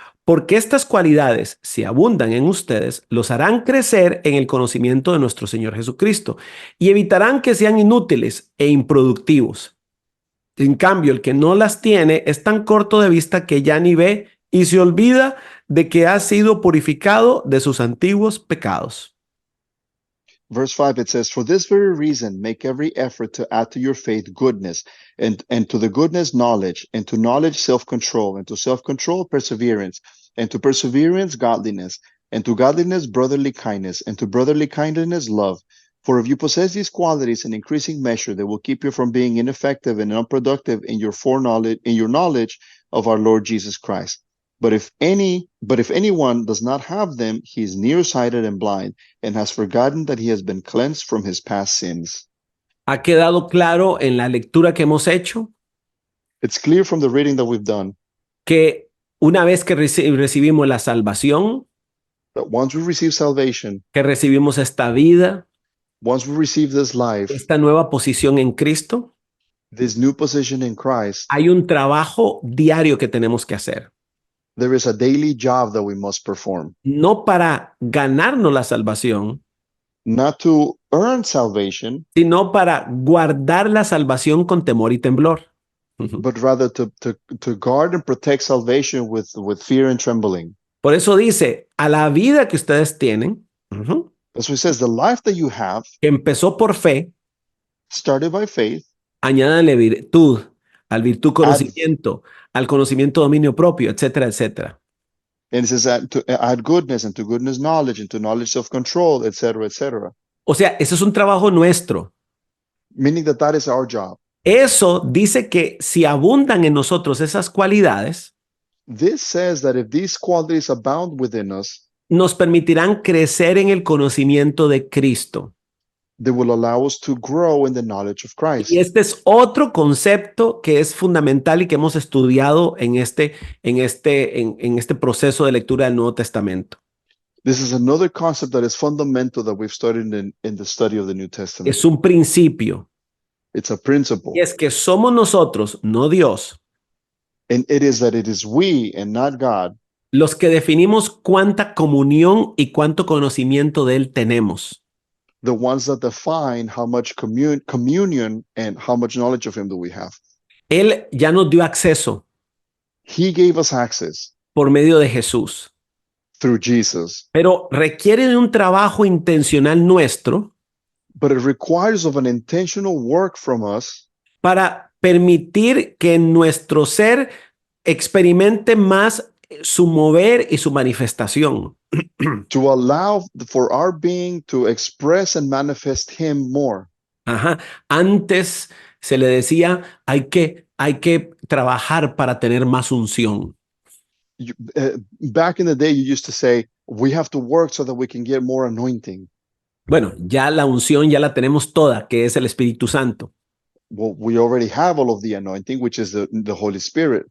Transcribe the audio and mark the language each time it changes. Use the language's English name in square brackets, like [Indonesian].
[Spanish] porque estas cualidades, si abundan en ustedes, los harán crecer en el conocimiento de nuestro Señor Jesucristo y evitarán que sean inútiles e improductivos. En cambio, el que no las tiene es tan corto de vista que ya ni ve y se olvida de que ha sido purificado de sus antiguos pecados. [English] Verse 5, it says, for this very reason, make every effort to add to your faith goodness, and to the goodness knowledge, and to knowledge self-control, and to self-control perseverance, and to perseverance godliness, and to godliness brotherly kindness, and to brotherly kindness love. For if you possess these qualities in increasing measure, they will keep you from being ineffective and unproductive in your knowledge of our Lord Jesus Christ. But if anyone does not have them, he is nearsighted and blind, and has forgotten that he has been cleansed from his past sins. [Spanish] ¿Ha quedado claro en la lectura que hemos hecho [English] It's clear from the reading that we've done [Spanish] que una vez que recibimos la salvación, [English] that once we receive salvation, [Spanish] que recibimos esta vida, [English] once we receive this life, [Spanish] esta nueva posición en Cristo, [English] this new position in Christ, [Spanish] hay un trabajo diario que tenemos que hacer? [English] there is a daily job that we must perform, [Spanish] No para ganarnos la salvación, [English] not to earn salvation, [Spanish] sino para guardar la salvación con temor y temblor. [English] but rather to guard and protect salvation with fear and trembling. [Spanish] Por eso dice, a la vida que ustedes tienen, [English] That's what it says, the life that you have, [Spanish] que empezó por fe, [English] started by faith, [Spanish] añádale virtud, al virtud conocimiento, al conocimiento dominio propio, etcétera, etcétera. [English] and it says that to add goodness, and to goodness knowledge, and to knowledge self-control, etc., etc. [Spanish] O sea, eso es un trabajo nuestro. [English] Meaning that is our job. [Spanish] Eso dice que si abundan en nosotros esas cualidades, [English] This says that if these qualities abound within us, [Spanish] nos permitirán crecer en el conocimiento de Cristo. [English] they will allow us to grow in the knowledge of Christ. [Spanish] Y este es otro concepto que es fundamental y que hemos estudiado en este proceso de lectura del Nuevo Testamento. [English] This is another concept that is fundamental that we've studied in the study of the New Testament. [Spanish] Es un principio. [English] It's a principle. [Spanish] Y es que somos nosotros, no Dios, [English] And it is that it is we and not God [Spanish] los que definimos cuánta comunión y cuánto conocimiento de Él tenemos. [English] the ones that define how much communion and how much knowledge of Him do we have. [Spanish] Él ya nos dio acceso [English] He gave us access [Spanish] por medio de Jesús, [English] through Jesus, [Spanish] pero requiere de un trabajo intencional nuestro [English] but it requires of an intentional work from us [Spanish] para permitir que nuestro ser experimente más su mover y su manifestación. [English] to allow for our being to express and manifest Him more. Ajá. [Spanish] Antes se le decía, hay que trabajar para tener más unción. [English] Back in the day, you used to say, we have to work so that we can get more anointing. [Spanish] Bueno, ya la unción ya la tenemos toda, que es el Espíritu Santo. [English] Well, we already have all of the anointing, which is the Holy Spirit.